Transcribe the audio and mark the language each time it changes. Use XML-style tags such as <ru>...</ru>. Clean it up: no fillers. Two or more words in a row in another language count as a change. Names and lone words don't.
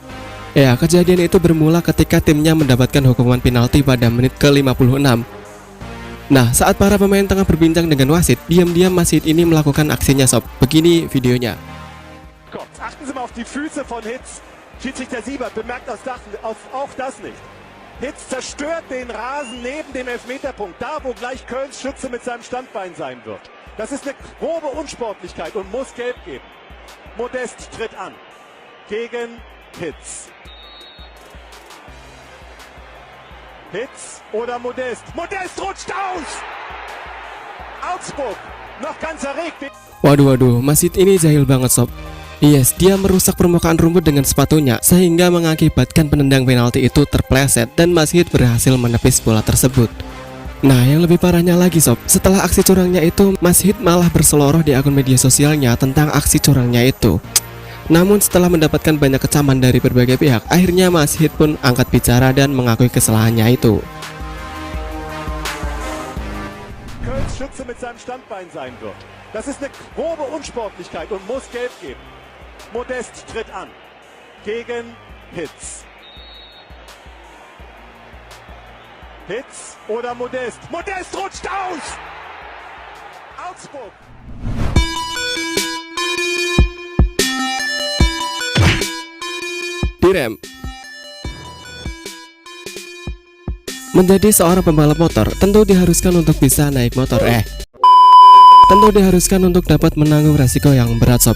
<id>Ya, kejadian itu bermula ketika timnya mendapatkan hukuman penalti pada menit ke-56. Nah, saat para pemain tengah berbincang dengan wasit, diam-diam wasit ini melakukan aksinya sob. Begini videonya.</id> <de>Achten Sie mal auf die Füße von Hitz. Schiedsrichter Siebert bemerkt auch das nicht. Hitz zerstört den Rasen neben dem Elfmeterpunkt, da wo gleich Kölns Schütze mit seinem Standbein sein wird. Das ist eine grobe Unsportlichkeit und muss gelb geben. Modest tritt an gegen Hitz. Hitz oder Modest? Modest rutscht aus! Augsburg noch ganz erregt.</de> <id>Waduh, Masjid ini jahil banget sob. Yes, dia merusak permukaan rumput dengan sepatunya sehingga mengakibatkan penendang penalti itu terpleset dan Masjid berhasil menepis bola tersebut. Nah, yang lebih parahnya lagi sob, setelah aksi curangnya itu, Masjid malah berseloroh di akun media sosialnya tentang aksi curangnya itu. Namun setelah mendapatkan banyak kecaman dari berbagai pihak, akhirnya Masjid pun angkat bicara dan mengakui kesalahannya itu.</id> <de>Kölns Schütze mit seinem Standbein sein wird. Das ist eine grobe Unsportlichkeit und muss gelb geben. Modest tritt an gegen Hitz. Hitz oder Modest? Modest rutscht aus! Augsburg! Direm.</de> <id>Menjadi seorang pembalap motor, tentu diharuskan untuk bisa naik motor. Tentu diharuskan untuk dapat menanggung resiko yang berat sob.</id>